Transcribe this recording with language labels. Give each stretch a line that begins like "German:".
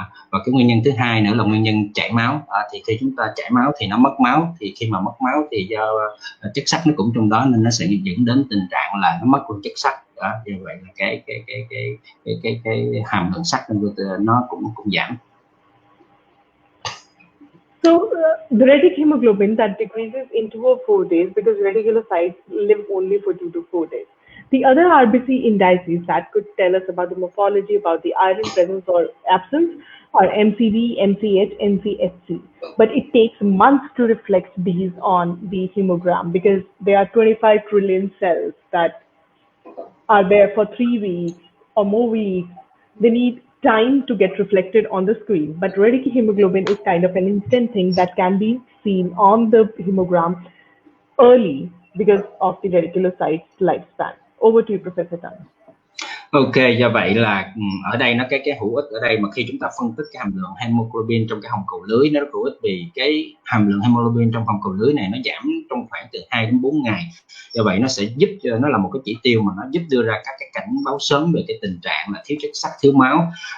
Vietnamese: Và cái nguyên nhân thứ hai nữa là nguyên nhân chảy máu. Thì khi chúng ta chảy máu thì nó mất máu, thì khi mà mất máu thì do chất sắt nó cũng trong đó, nên nó sẽ dẫn đến tình trạng là nó mất luôn chất sắt. Như vậy là cái hàm lượng sắt nó cũng giảm.
English: So the retic hemoglobin that decreases in 2 or 4 days, because reticulocytes live only for 2 to 4 days. The other RBC indices that could tell us about the morphology, about the iron presence or absence, are MCD, MCH, MCHC. But it takes months to reflect these on the hemogram because there are 25 trillion cells that are there for 3 weeks or more weeks. They need time to get reflected on the screen. But radical hemoglobin is kind of an instant thing that can be seen on the hemogram early because of the radiculocyte's lifespan. Over to you, Professor Tan.
Vietnamese: Ok, do vậy là ở đây nó cái hữu ích ở đây mà khi chúng ta phân tích cái hàm lượng hemoglobin trong cái hồng cầu lưới nó rất hữu ích vì cái hàm lượng hemoglobin trong hồng cầu lưới này nó giảm trong khoảng từ 2 đến 4 ngày. Do vậy nó sẽ giúp cho nó là một cái chỉ tiêu mà nó giúp đưa ra các cái cảnh báo sớm về cái tình trạng là thiếu chất sắt, thiếu máu.